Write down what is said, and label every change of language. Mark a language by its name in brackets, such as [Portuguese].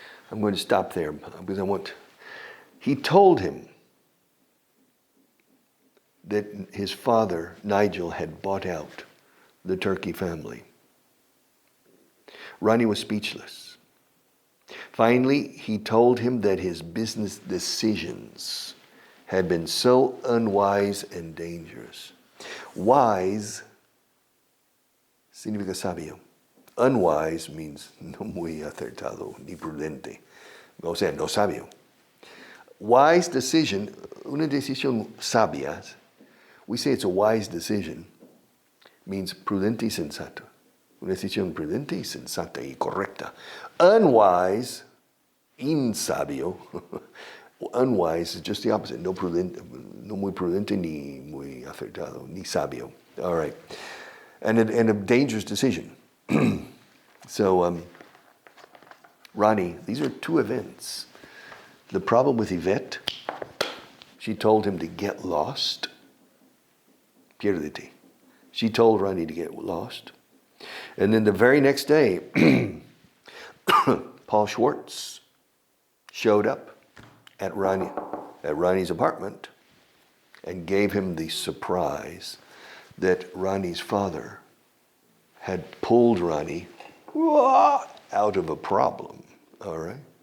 [English] I'm going to stop there because he told him that his father, Nigel, had bought out the Turkey family. Ronnie was speechless. Finally, he told him that his business decisions had been so unwise and dangerous. [Spanish] Wise significa sabio. [English] Unwise means [Spanish] no muy acertado ni prudente. O sea, no sabio. Wise decision, una decisión sabia, [English] we say it's a wise decision, means [Spanish] prudente y sensato. Una decisión prudente y sensata y correcta. Unwise, insabio. [English] Unwise is just the opposite. [Spanish] No muy prudente ni muy acertado, ni sabio. [English] All right. And a dangerous decision. So, Ronnie, these are two events. The problem with Yvette, she told him to get lost. [Spanish] Pierdete. [English] She told Ronnie to get lost. And then the very next day, Paul Schwartz showed up at Ronnie's apartment and gave him the surprise that Ronnie's father had pulled Ronnie out of a problem. All right?